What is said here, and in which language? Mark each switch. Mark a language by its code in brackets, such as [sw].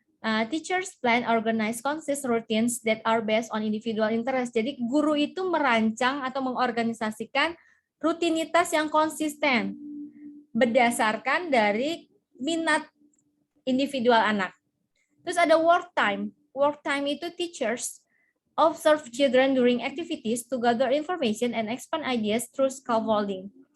[en] Teachers plan, organize, consist routines that are based on individual interest. [id] Jadi guru itu merancang atau mengorganisasikan rutinitas yang konsisten berdasarkan dari minat individual anak. Terus ada work time. [en] Work time itu teachers observe children during activities to gather information and expand ideas through scaffolding.